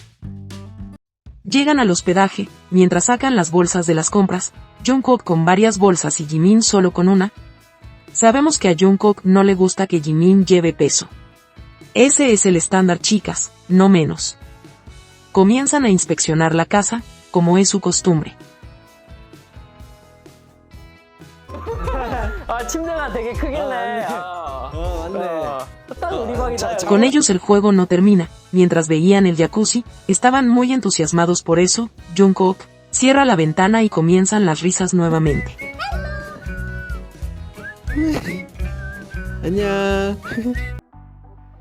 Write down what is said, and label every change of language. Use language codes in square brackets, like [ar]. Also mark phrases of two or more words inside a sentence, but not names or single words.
[es] Llegan al hospedaje, mientras sacan las bolsas de las compras, Jungkook con varias bolsas y Jimin solo con una. Sabemos que a Jungkook no le gusta que Jimin lleve peso. Ese es el estándar, chicas, no menos. Comienzan a inspeccionar la casa, como es su costumbre. [ko] 침대가 되게 크겠네. [es] Con ellos el juego no termina. Mientras veían el jacuzzi, estaban muy entusiasmados por eso. Jungkook cierra la ventana y comienzan las risas nuevamente. [ko] 안녕.